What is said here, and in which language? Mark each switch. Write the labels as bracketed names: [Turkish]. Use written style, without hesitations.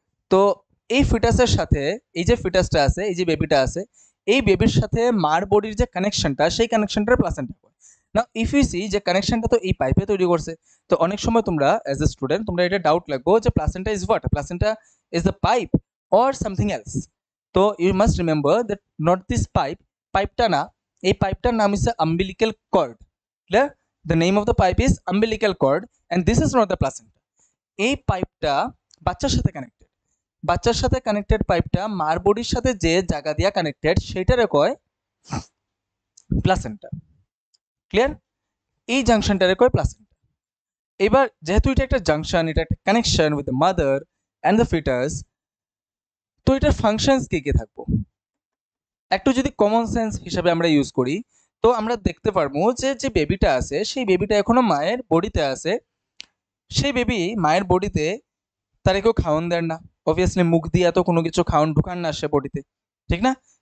[Bangla] তো এই ফিটাসের সাথে এই যে ফিটাসটা আছে, এই যে বেবিটা আছে, এই বেবির সাথে মার বডির যে কানেকশনটা, সেই কানেকশনটার প্লাসেন্টা হয়। না [English] if you see [Bangla] যে কানেকশনটা তো এই পাইপে তৈরি করছে, তো অনেক সময় তোমরা [English] as a student [Bangla] তোমরা এটা ডাউট লাগবো যে [English] Placenta is what? Placenta is the pipe or something else. So you must remember that not this pipe na, [Bangla] এই পাইপটার নাম হচ্ছে [English] umbilical cord. Clear? The name of the pipe is umbilical cord, and this is not the placenta. [Bangla] এই পাইপটা বাচ্চার সাথে connected, বাচ্চার সাথে connected পাইপটা মার বডির সাথে যে জায়গা দিয়া কানেক্টেড সেটারে কয় প্লাসেন্টা। ক্লিয়ার? এই জাংশনটারে কয় প্লাসেন্টা। এবার যেহেতু এটা একটা জাংশন, এটা একটা connection [English] with the mother and the fetus, [Bangla] তো এটার ফাংশনস কি কি থাকবো একটু যদি কমন সেন্স হিসাবে আমরা ইউজ করি, তো আমরা দেখতে পারবো যে যে বেবিটা আছে সেই বেবিটা এখনো মায়ের বডিতে আছে, সেই বেবি মায়ের বডিতে তার কেউ খাওয়ান দেন না, অবভিয়াসলি মুখ দিয়ে এত কোনো কিছু খাওয়ান ঢুকান না সে বডিতে, ঠিক না?